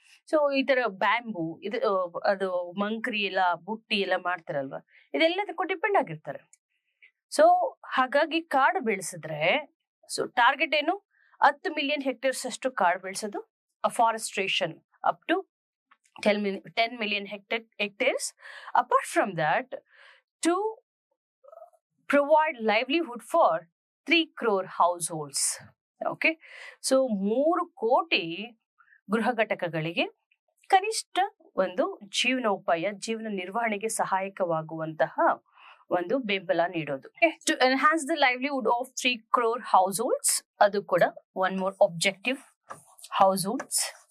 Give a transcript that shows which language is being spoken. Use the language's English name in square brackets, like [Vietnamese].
[Kannada] So ಈ ತರ bamboo, ಅದು ಮಂಕ್ರಿ ಎಲ್ಲ, ಬುಟ್ಟಿ ಎಲ್ಲ ಮಾಡ್ತಾರಲ್ವಾ, ಇದೆಲ್ಲದಕ್ಕೂ ಡಿಪೆಂಡ್ ಆಗಿರ್ತಾರೆ. ಸೊ ಹಾಗಾಗಿ ಕಾಡು ಬೆಳೆಸಿದ್ರೆ, ಸೊ ಟಾರ್ಗೆಟ್ ಏನು? [English] 10 million hectares [Kannada] ಅಷ್ಟು ಕಾಡು ಬೆಳೆಸೋದು. [English] Afforestation up to 10 million hectares. Apart from that, to provide livelihood for 3 crore households. [Kannada] Okay, so 3 ಕೋಟಿ ಗೃಹ ಘಟಕಗಳಿಗೆ ಕನಿಷ್ಠ ಒಂದು ಜೀವನ ನಿರ್ವಹಣೆಗೆ ಸಹಾಯಕವಾಗುವಂತಹ ಒಂದು ಬೆಂಬಲ ನೀಡೋದು. [English] To enhance the livelihood of 3 crore households. [Kannada] ಅದು ಕೂಡ [English] One more objective, households.